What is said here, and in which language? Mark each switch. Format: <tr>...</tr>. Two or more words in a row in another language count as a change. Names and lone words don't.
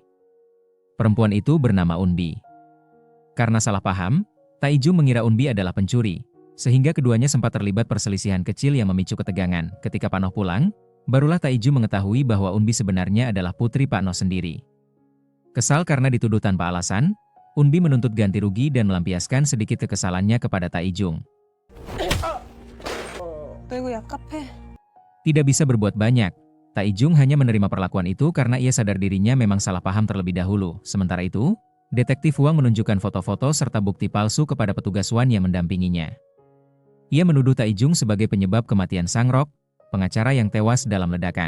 <id>Perempuan itu bernama Unbi. Karena salah paham, Taijung mengira Unbi adalah pencuri, sehingga keduanya sempat terlibat perselisihan kecil yang memicu ketegangan. Ketika Pak Noh pulang, barulah Taijung mengetahui bahwa Unbi sebenarnya adalah putri Pak Noh sendiri. Kesal karena dituduh tanpa alasan, Unbi menuntut ganti rugi dan melampiaskan sedikit kekesalannya kepada Taijung.</id> <ko>너 이거 약값해.</ko> <id>Tidak bisa berbuat banyak, Taijung hanya menerima perlakuan itu karena ia sadar dirinya memang salah paham terlebih dahulu. Sementara itu, Detektif Wang menunjukkan foto-foto serta bukti palsu kepada petugas Wan yang mendampinginya. Ia menuduh Taijung sebagai penyebab kematian Sang Rok, pengacara yang tewas dalam ledakan.</id>